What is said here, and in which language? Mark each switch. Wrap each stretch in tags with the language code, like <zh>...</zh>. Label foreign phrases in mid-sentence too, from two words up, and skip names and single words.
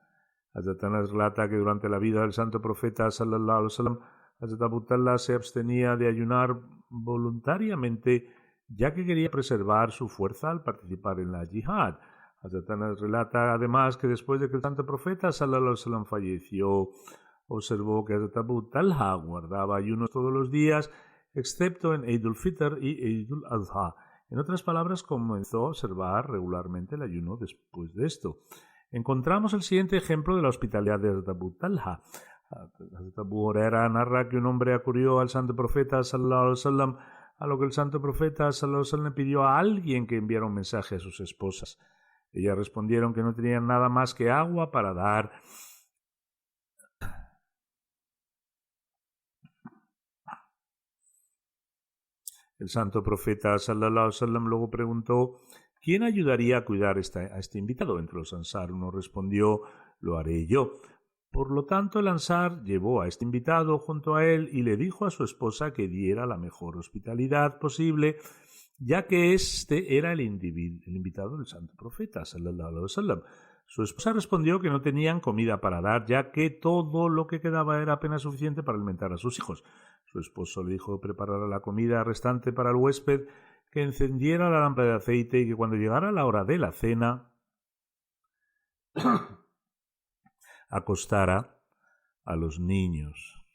<es>Hazrat Anas relata que durante la vida del santo profeta</es> <ar>صلى الله عليه وسلم,</ar> <es>Hazrat Abu Talha se abstenía de ayunar voluntariamente, ya que quería preservar su fuerza al participar en la yihad. Hazrat Anas relata además que después de que el santo profeta</es> <ar>صلى الله عليه وسلم</ar> <es>falleció, observó que Hazrat Abu Talha guardaba ayunos todos los días, excepto en Eid al-Fitr y Eid al-Adha. En otras palabras, comenzó a observar regularmente el ayuno después de esto. Encontramos el siguiente ejemplo de la hospitalidad de Hazrat Abu Talha. Hazrat Abu Huraira narra que un hombre acudió al santo profeta</es> <ar>صلى الله عليه وسلم,</ar> <es>a lo que el santo profeta</es> <ar>صلى الله عليه وسلم</ar> <es>le pidió a alguien que enviara un mensaje a sus esposas. Ellas respondieron que no tenían nada más que agua para dar. El santo profeta</es> <ar>صلى الله عليه وسلم</ar> <es>luego preguntó ¿quién ayudaría a cuidar a este invitado? Entre los ansar uno respondió lo haré yo. Por lo tanto el ansar llevó a este invitado junto a él y le dijo a su esposa que diera la mejor hospitalidad posible, ya que este era el invitado del santo profeta</es> <ar>صلى الله عليه وسلم.</ar> <es>Su esposa respondió que no tenían comida para dar, ya que todo lo que quedaba era apenas suficiente para alimentar a sus hijos. Su esposo le dijo que preparara la comida restante para el huésped, que encendiera la lámpara de aceite y que cuando llegara la hora de la cena acostara a los niños.</es>